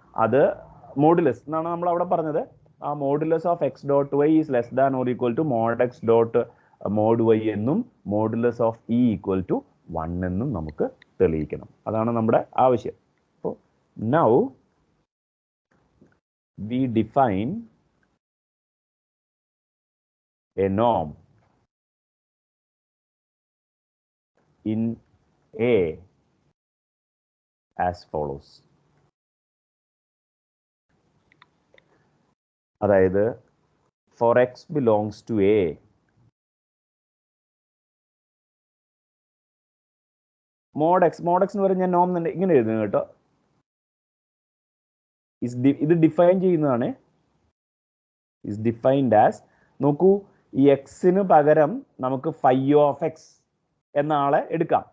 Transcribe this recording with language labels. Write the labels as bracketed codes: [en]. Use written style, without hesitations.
[ml] അത് മോഡുലസ് എന്നാണ് നമ്മൾ അവിടെ പറഞ്ഞത്. [en] ആ modulus of x dot y is less than or equal to mod x dot mod y എന്നും modulus of e equal to 1 [ml] എന്നും നമുക്ക് തെളിയിക്കണം. അതാണ് നമ്മുടെ ആവശ്യം. അപ്പോൾ [en] Now we define a norm in A as follows. [ml] അതായത് [en] for x belongs to A, mod x [ml] എന്ന് പറഞ്ഞാൽ നോം തന്നെ ഇങ്ങനെ എഴുതുന്നു കേട്ടോ. ഇത് ഡിഫൈൻ ചെയ്യുന്നതാണ്. [en] is defined as, [ml] നോക്കൂ, ഈ എക്സിന് പകരം നമുക്ക് phi of x എന്ന ആളെ എടുക്കാം.